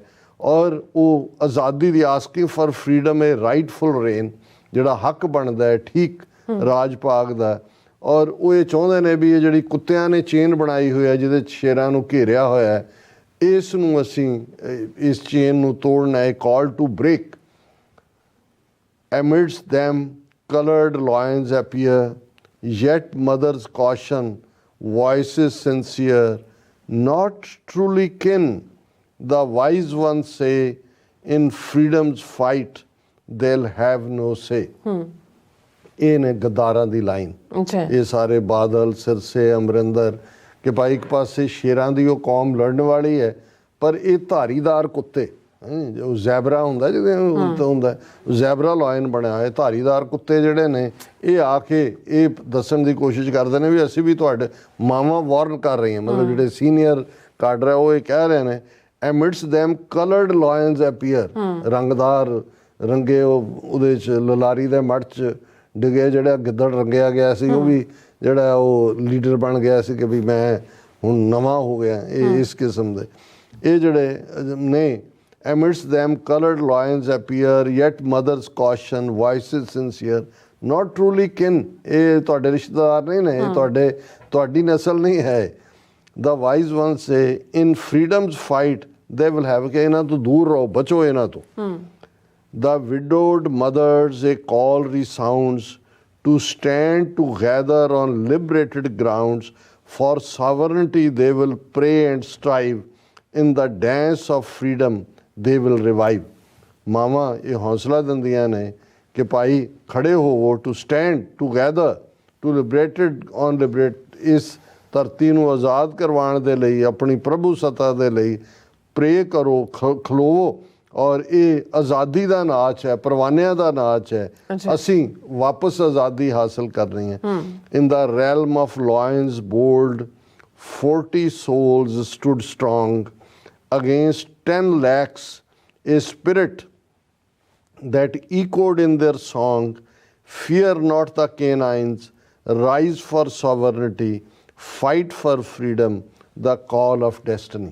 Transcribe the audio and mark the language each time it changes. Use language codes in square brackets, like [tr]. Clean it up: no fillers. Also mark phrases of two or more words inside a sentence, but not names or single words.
[pa] ਔਰ ਉਹ ਆਜ਼ਾਦੀ ਦੀ [en] asking for freedom, a rightful reign, [pa] ਜਿਹੜਾ ਹੱਕ ਬਣਦਾ ਹੈ ਠੀਕ ਰਾਜ ਭਾਗ ਦਾ। ਔਰ ਉਹ ਇਹ ਚਾਹੁੰਦੇ ਨੇ ਵੀ ਇਹ ਜਿਹੜੀ ਕੁੱਤਿਆਂ ਨੇ ਚੇਨ ਬਣਾਈ ਹੋਈ ਹੈ, ਜਿਹਦੇ 'ਚ ਸ਼ੇਰਾਂ ਨੂੰ ਘੇਰਿਆ ਹੋਇਆ ਹੈ, ਇਸ ਨੂੰ ਅਸੀਂ ਇਸ ਚੇਨ ਨੂੰ ਤੋੜਨਾ ਹੈ। [en] call to break. amidst them colored lions appear, yet mother's caution, voices sincere, not truly kin, the wise ones say, in freedom's fight they'll have no say। [pa] ਇਹ ਨੇ ਗੱਦਾਰਾਂ ਦੀ ਲਾਈਨ। ਇਹ ਸਾਰੇ ਬਾਦਲ, ਸਿਰਸੇ, ਅਮਰਿੰਦਰ, ਕਿ ਭਾਈ ਇੱਕ ਪਾਸੇ ਸ਼ੇਰਾਂ ਦੀ ਉਹ ਕੌਮ ਲੜਨ ਵਾਲੀ ਹੈ, ਪਰ ਇਹ ਧਾਰੀਦਾਰ ਕੁੱਤੇ, ਜੋ ਜ਼ੈਬਰਾ ਹੁੰਦਾ, ਜਿਹਦੇ ਉੱਤੇ ਹੁੰਦਾ ਜ਼ੈਬਰਾ ਲਾਇਨ ਬਣਿਆ ਹੋਇਆ, ਧਾਰੀਦਾਰ ਕੁੱਤੇ ਜਿਹੜੇ ਨੇ ਇਹ ਆ ਕੇ ਇਹ ਦੱਸਣ ਦੀ ਕੋਸ਼ਿਸ਼ ਕਰਦੇ ਨੇ ਵੀ ਅਸੀਂ ਵੀ ਤੁਹਾਡੇ ਮਾਵਾਂ ਵਾਰਨ ਕਰ ਰਹੀਆਂ। ਮਤਲਬ ਜਿਹੜੇ ਸੀਨੀਅਰ ਕਾਡਰ ਹੈ ਉਹ ਇਹ ਕਹਿ ਰਹੇ ਨੇ [en] amidst them colored lions appear, [pa] ਰੰਗਦਾਰ ਰੰਗੇ ਉਹਦੇ 'ਚ ਲਲਾਰੀ ਦੇ ਮੜ 'ਚ ਡਿੱਗੇ ਜਿਹੜਾ ਗਿੱਦੜ ਰੰਗਿਆ ਗਿਆ ਸੀ, ਉਹ ਵੀ ਜਿਹੜਾ ਉਹ ਲੀਡਰ ਬਣ ਗਿਆ ਸੀ ਕਿ ਵੀ ਮੈਂ ਹੁਣ ਨਵਾਂ ਹੋ ਗਿਆ। ਇਹ ਇਸ ਕਿਸਮ ਦੇ ਇਹ ਜਿਹੜੇ ਨੇ [en] amidst them colored lions appear, yet mother's caution, voices sincere, not truly kin, [pa] ਇਹ ਤੁਹਾਡੇ ਰਿਸ਼ਤੇਦਾਰ ਨਹੀਂ ਨੇ, ਇਹ ਤੁਹਾਡੀ ਨਸਲ ਨਹੀਂ ਹੈ। [en] the wise ones say in freedom's fight they will have, [pa] ਕਿ ਇਹਨਾਂ ਤੋਂ ਦੂਰ ਰਹੋ, ਬਚੋ ਇਹਨਾਂ ਤੋਂ। [en] the widowed mothers a call resounds to stand together on liberated grounds, for sovereignty they will pray and strive, in the dance of freedom they will revive। [pa] ਮਾਵਾਂ ਇਹ ਹੌਸਲਾ ਦਿੰਦੀਆਂ ਨੇ ਕਿ ਭਾਈ ਖੜੇ ਹੋਵੋ, [en] to stand together, to liberated on liberate, [pa] ਇਸ ਧਰਤੀ ਨੂੰ ਆਜ਼ਾਦ ਕਰਵਾਉਣ ਦੇ ਲਈ, ਆਪਣੀ ਪ੍ਰਭੂ ਸੱਤਾ ਦੇ ਲਈ ਪ੍ਰੇ ਕਰੋ, ਖਲੋਵੋ। ਔਰ ਇਹ ਆਜ਼ਾਦੀ ਦਾ ਨਾਚ ਹੈ, ਪਰਵਾਨਿਆਂ ਦਾ ਨਾਚ ਹੈ। ਅਸੀਂ ਵਾਪਸ ਆਜ਼ਾਦੀ ਹਾਸਲ ਕਰਨੀ ਹੈ। [en] in the realm of lions bold 40 souls stood strong, against 10 lakhs a spirit that echoed in their song, fear not the canines, rise for sovereignty, fight for freedom, the call of destiny।